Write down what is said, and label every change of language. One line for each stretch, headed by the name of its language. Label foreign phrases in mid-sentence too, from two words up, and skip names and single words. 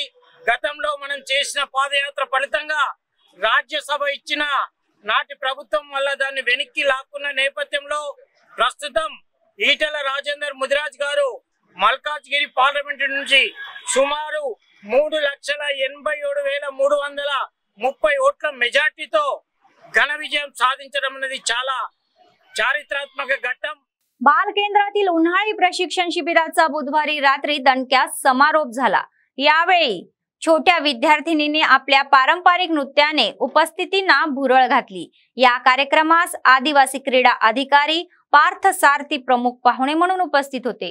Telugu: గతంలో మనం చేసిన పాదయాత్ర ఫలితంగా రాజ్యసభ ఇచ్చిన నాటి ప్రభుత్వం వల్ల దాన్ని వెనక్కి లాక్కున్న నేపథ్యంలో ప్రస్తుతం ఈటెల రాజేందర్ ముదిరాజ్ గారు మల్కాజ్గిరి పార్లమెంట్ నుంచి సుమారు 3,87,330 ఓట్ల మెజార్టీతో ఘన విజయం సాధించడం అనేది చాలా చారిత్రాత్మక ఘట్టం.
Marathi: बाल केंद्रातील उन्हाळी प्रशिक्षण शिबिराचा बुधवारी रात्री दणक्यात समारोप झाला. यावेळी छोट्या विद्यार्थिनीने आपल्या पारंपरिक नृत्याने उपस्थितींना भुरळ घातली. या कार्यक्रमास आदिवासी क्रीडा अधिकारी पार्थ सारथी प्रमुख पाहुणे म्हणून उपस्थित होते.